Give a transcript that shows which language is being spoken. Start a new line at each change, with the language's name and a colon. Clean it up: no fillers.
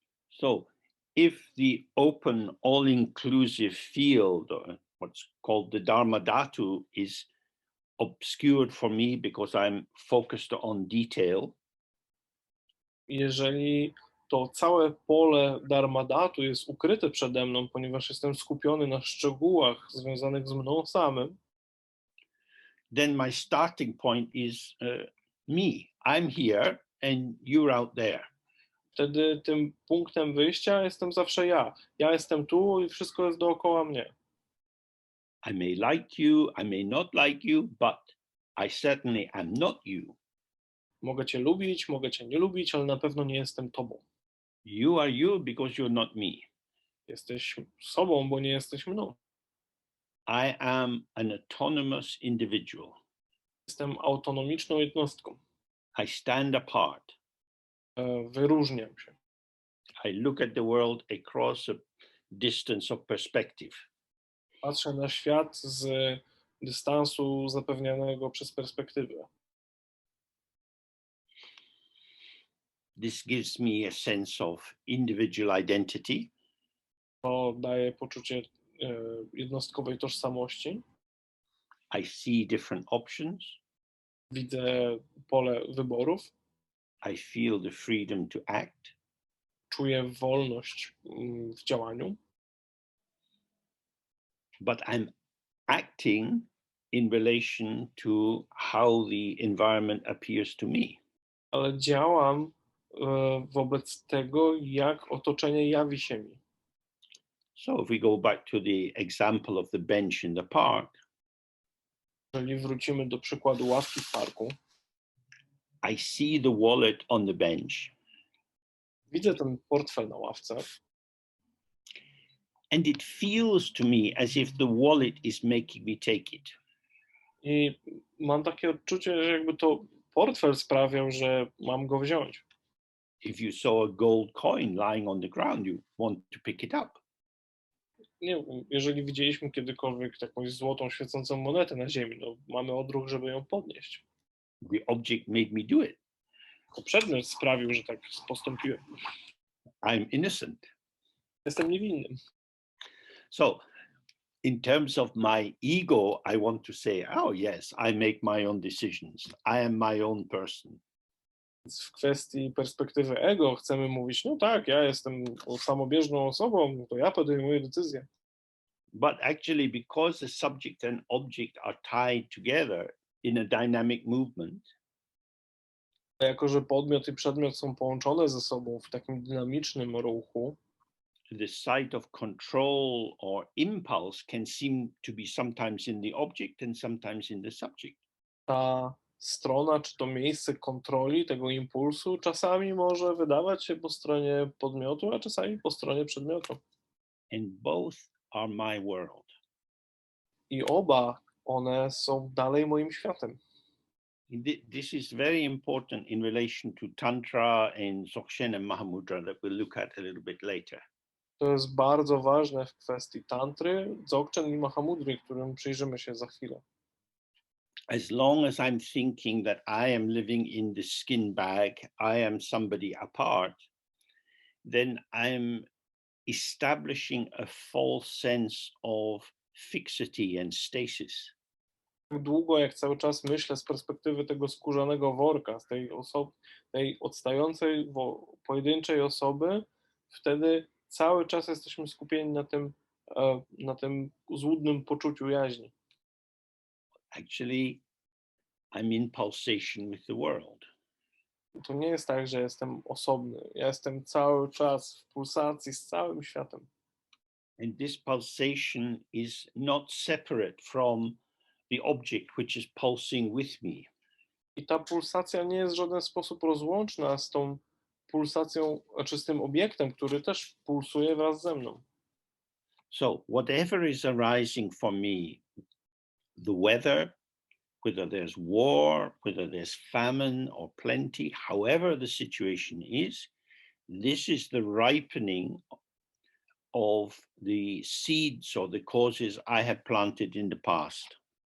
English: So if the open, all-inclusive field, or what's called the Dharma Dhatu, is obscured for me because I'm focused on detail,
Polish: Jeżeli to całe pole dharmadhatu jest ukryte przede mną, ponieważ jestem skupiony na szczegółach związanych z mną samym,
English: then my starting point is me. I'm here and you're out there.
Polish: wtedy tym punktem wyjścia jestem zawsze ja. Ja jestem tu i wszystko jest dookoła mnie.
English: I may like you, I may not like you, but I certainly am not you.
Polish: Mogę cię lubić, mogę cię nie lubić, ale na pewno nie jestem tobą.
English: You are you because you're not me.
Polish: Jesteś sobą, bo nie jesteś mną.
English: I am an autonomous individual.
Polish: Jestem autonomiczną jednostką.
English: I stand apart.
Polish: Wyróżniam się.
English: I look at the world across a distance of perspective.
Polish: Patrzę na świat z dystansu zapewnianego przez perspektywę.
English: This gives me a sense of individual identity.
Polish: To daje poczucie jednostkowej tożsamości.
English: I see different options.
Polish: Widzę pole wyborów.
English: I feel the freedom to act.
Polish: Czuję wolność w działaniu.
English: But I'm acting in relation to how the environment appears to me.
Polish: Ale działam wobec tego, jak otoczenie jawi się mi.
English: So if we go back to the example of the bench in the park,
Polish: Jeżeli wrócimy do przykładu ławki w parku,
English: I see the wallet on the bench.
Polish: Widzę ten portfel na ławce.
English: And it feels to me as if the wallet is making me take it.
Polish: I mam takie odczucie, że jakby to portfel sprawiał, że mam go wziąć.
English: If you saw a gold coin lying on the ground, you want to pick it up.
Polish: Nie, jeżeli widzieliśmy kiedykolwiek jakąś złotą, świecącą monetę na ziemi, no mamy odruch, żeby ją podnieść.
English: The object made me do it.
Polish: To przedmiot sprawił, że tak postąpiłem.
English: I'm innocent.
Polish: Jestem niewinny.
English: So in terms of my ego, I want to say, oh yes, I make my own decisions. I am my own person.
Polish: W kwestii perspektywy ego chcemy mówić, no tak, ja jestem samobieżną osobą, to ja podejmuję decyzje.
English: But actually, because the subject and object are tied together in a dynamic movement,
Polish: Jako że podmiot i przedmiot są połączone ze sobą w takim dynamicznym ruchu,
English: the site of control or impulse can seem to be sometimes in the object and sometimes in the subject.
Polish: ta strona, czy to miejsce kontroli tego impulsu czasami może wydawać się po stronie podmiotu, a czasami po stronie przedmiotu.
English: And both are my world.
Polish: I oba one są dalej moim światem.
English: This is very important in relation to Tantra and Dzogchen and Mahamudra that we'll look at a little bit later.
Polish: To jest bardzo ważne w kwestii tantry, dzogchen i mahamudry, którym przyjrzymy się za chwilę.
English: As long as I'm thinking that I am living in the skin bag, I am somebody apart, then I'm establishing a false sense of fixity and stasis.
Polish: Tak długo, jak cały czas myślę z perspektywy tego skórzanego worka, z tej odstającej, pojedynczej osoby, wtedy cały czas jesteśmy skupieni na tym złudnym poczuciu jaźni.
English: Actually, I'm in pulsation with the world.
Polish: To nie jest tak, że jestem osobny. Ja jestem cały czas w pulsacji z całym światem.
English: And this pulsation is not separate from the object which is pulsing with me.
Polish: I ta pulsacja nie jest w żaden sposób rozłączna z tą pulsacją, czy z tym obiektem, który też pulsuje wraz ze mną.
English: So whatever is arising for me, the weather, whether there's war, whether there's famine or plenty, however the situation is, this is the ripening of the seeds or the causes I have planted in the past.